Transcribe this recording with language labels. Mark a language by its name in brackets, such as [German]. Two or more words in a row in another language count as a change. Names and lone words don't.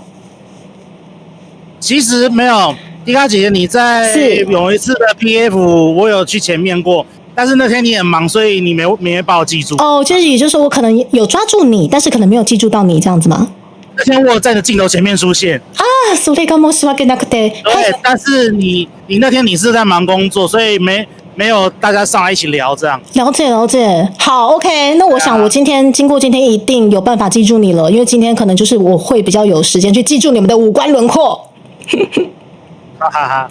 [Chinese] 其实没有，迪卡姐，你在有一次的 PF， 我有去前面过，但是那天你很忙，所以你没把我记住。就是也就是说我可能有抓住你，但是可能没有记住到你这样子吗？那天我有在你的镜头前面出现 [Japanese] それが申し訳なくて。 [Chinese] 对，但是你那天你是在忙工作，所以没有大家上来一起聊这样。了解。好 ，OK， 那我想我经过今天一定有办法记住你了，因为今天可能就是我会比较有时间去记住你们的五官轮廓。哈哈哈，